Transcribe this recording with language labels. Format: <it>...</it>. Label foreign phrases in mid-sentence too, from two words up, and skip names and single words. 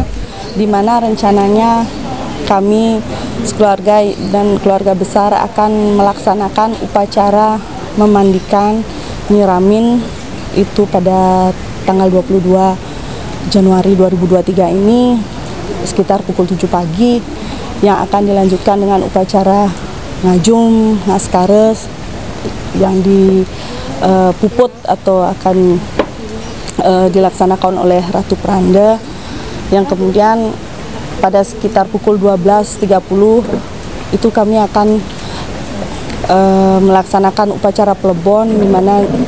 <id>di mana rencananya kami sekeluarga dan keluarga besar akan melaksanakan upacara memandikan, nyiramin itu pada tanggal 22 Januari 2023 ini sekitar pukul 7 pagi, yang akan dilanjutkan dengan upacara ngajum, ngaskares yang dipuput atau akan dilaksanakan oleh Ratu Pranda, yang kemudian pada sekitar pukul 12.30 itu kami akan melaksanakan upacara pelebon, di mana</id>